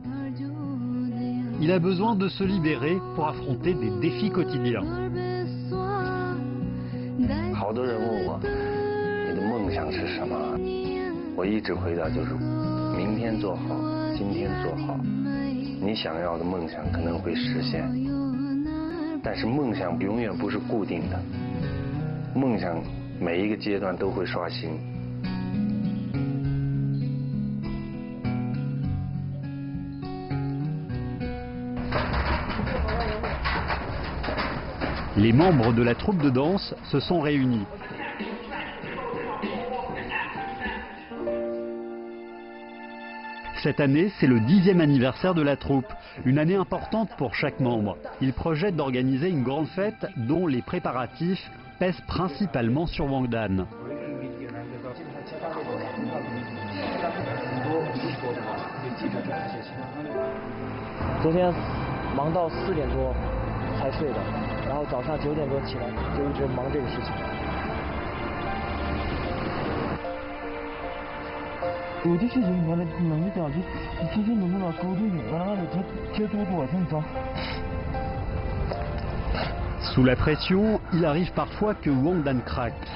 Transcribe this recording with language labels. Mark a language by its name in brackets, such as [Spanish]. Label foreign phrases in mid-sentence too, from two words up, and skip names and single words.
[French] Il a besoin de se libérer pour affronter des défis quotidiens. [Chinese] 好多人问我，你的梦想是什么？我一直回答就是，明天做好，今天做好，你想要的梦想可能会实现。但是梦想永远不是固定的，梦想每一个阶段都会刷新。 [French] Les membres de la troupe de danse se sont réunis. Cette année, c'est le 10e anniversaire de la troupe, une année importante pour chaque membre. Ils projettent d'organiser une grande fête dont les préparatifs pèsent principalement sur Wangdan. Hier, [Chinese] 忙到4点多才睡的。然后早上9点多起来，就一直忙这个事情。有的事情我能一点就直接能把沟通完了，这多多正常。 [French] Sous la pression, il arrive parfois que Wangdan craque.